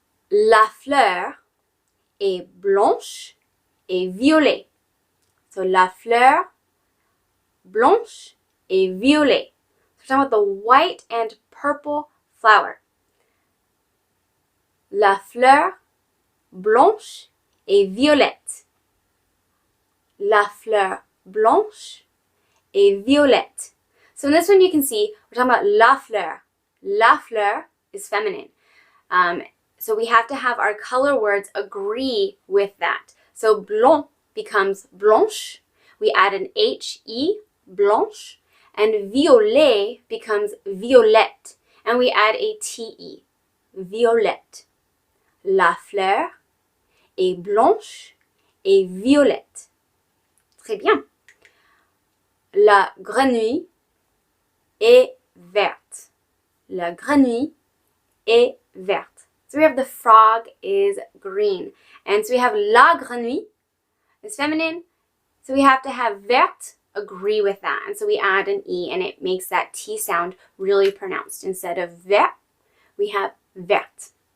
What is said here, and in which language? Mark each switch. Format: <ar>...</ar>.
<fr>La fleur est blanche et violet. So la fleur, blanche et violet.</fr> <en>So we're talking about the white and purple flower.</en> <fr>La fleur blanche et violette. La fleur blanche et violette.</fr> <en>So in this one you can see we're talking about la fleur. La fleur is feminine. So we have to have our color words agree with that. So blanc becomes blanche. We add an H-E, blanche. And violet becomes violette. And we add a T-E, violette.</en> <fr>La fleur est blanche et violette. Très bien. La grenouille est verte. La grenouille est verte.</fr> <en>So we have the frog is green. And so we have la grenouille is feminine. So we have to have verte agree with that. And so we add an E and it makes that T sound really pronounced. Instead of vert, we have verte.</en>